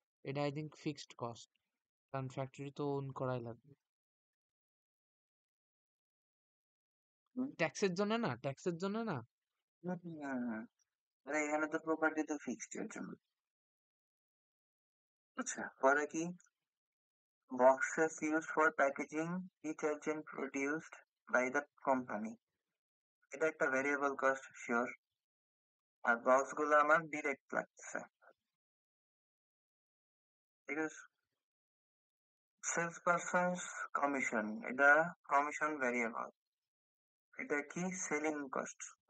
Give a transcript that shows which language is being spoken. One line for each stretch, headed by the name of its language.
Bangla: এটা
English: I think
Bangla: fixed cost, কারণ factory তো ওন করাই লাগবে। ট্যাক্সের জন্য না, ট্যাক্সের জন্য না। আরে এখানে তো প্রপার্টি তো ফিক্সড এর জন্য। আচ্ছা পরে কি?
English: Boxes used for packaging detergent produced by the company.
Bangla: এটা একটা ভেরিয়েবল কস্ট শিওর। আর বক্স গুলো আমার ডিরেক্ট লাগছে, ঠিক আছে। সেলস পারসনস কমিশন, এটা কমিশন ভেরিয়েবল। এটা কি? Selling cost.